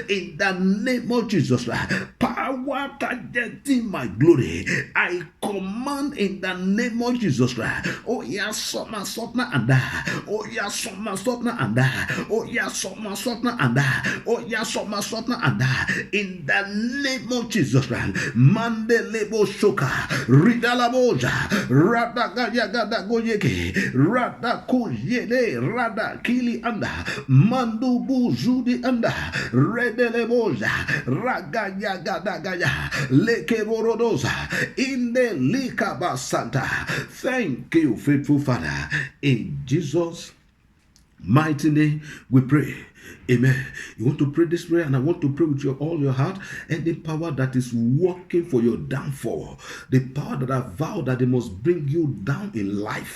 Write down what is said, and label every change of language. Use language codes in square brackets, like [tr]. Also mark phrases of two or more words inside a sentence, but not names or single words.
[en] In the name of Jesus Christ. Power targeting my glory. I command in the name of Jesus Christ. Oh yes, Soma Sotna and die. Oh yes, Soma Sotna and die. Oh yeah, Soma Sotna and die. Oh yeah, Soma Sotna and die. In the name of Jesus Christ. Mandelebo Shoka, Ridala Boja, Rada Gaya Gada Goyeke, Rada Kujele, Rada Kili anda, Mandubu Zudi anda, Redele Boja, Ragaya Gada Gaya, Leke Borodoza, in the Likaba Santa. Thank you, faithful Father. In Jesus' mighty name we pray. Amen. You want to pray this prayer, and I want to pray with you all your heart. And the power that is working for your downfall, the power that I vowed that they must bring you down in life.